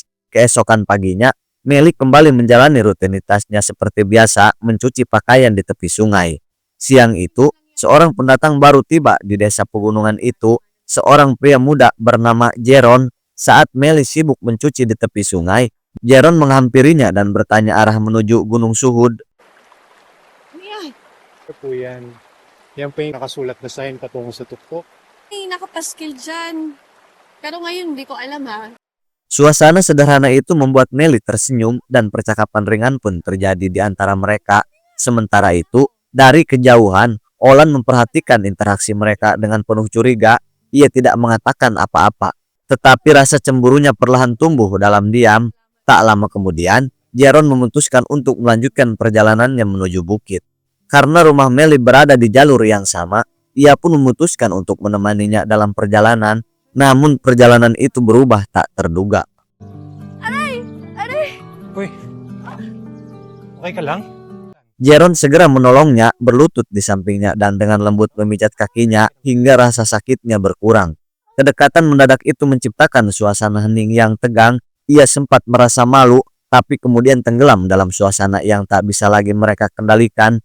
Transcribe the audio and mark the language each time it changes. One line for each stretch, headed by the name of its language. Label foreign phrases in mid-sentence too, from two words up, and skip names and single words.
Indonesian: Keesokan paginya, Meli kembali menjalani rutinitasnya seperti biasa, mencuci pakaian di tepi sungai. Siang itu, seorang pendatang baru tiba di desa pegunungan itu, seorang pria muda bernama Jeron. Saat Meli sibuk mencuci di tepi sungai, Jeron menghampirinya dan bertanya arah menuju Gunung Suhud.
Filipino: Ano yan? Ito po yan. Yan po yung nakasulat na sign patungo sa tuktok. May nakapaskil dyan. Pero ngayon, hindi ko alam ha.
Indonesian: Suasana sederhana itu membuat Meli tersenyum dan percakapan ringan pun terjadi di antara mereka. Sementara itu, dari kejauhan, Olan memperhatikan interaksi mereka dengan penuh curiga. Ia tidak mengatakan apa-apa, tetapi rasa cemburunya perlahan tumbuh dalam diam. Tak lama kemudian, Jeron memutuskan untuk melanjutkan perjalanannya menuju bukit. Karena rumah Meli berada di jalur yang sama, ia pun memutuskan untuk menemaninya dalam perjalanan. Namun perjalanan itu berubah tak terduga.
Filipino: Uy, okay ka lang?
Indonesian: Jeron segera menolongnya, berlutut di sampingnya dan dengan lembut memijat kakinya hingga rasa sakitnya berkurang. Kedekatan mendadak itu menciptakan suasana hening yang tegang. Ia sempat merasa malu, tapi kemudian tenggelam dalam suasana yang tak bisa lagi mereka kendalikan.